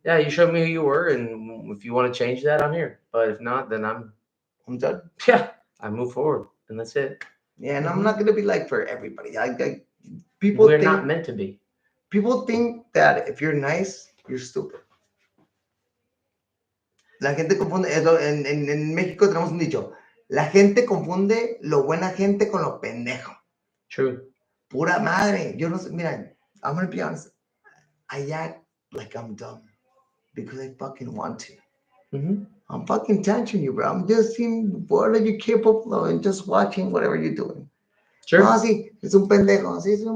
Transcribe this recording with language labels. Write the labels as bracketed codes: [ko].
[en] Yeah, you showed me who you were, and if you want to change that, I'm here. But if not, then I'm done. yeah, I move forward, and that's it. Yeah, and I'm Mhm. not gonna be like for everybody. People We're not think meant to be. people think that if you're nice, you're stupid. [es] La gente confunde, en México tenemos un dicho, la gente confunde lo buena gente con lo pendejo. [en] True. [es] Pura madre, yo no sé, mira, [en] I'm gonna be honest, I act like I'm dumb because I fucking want to. Mm-hmm. I'm fucking touching you, bro. I'm just seeing what are you capable of and just watching whatever you're doing. Sure. [es] No, sí, es un pendejo, sí, es un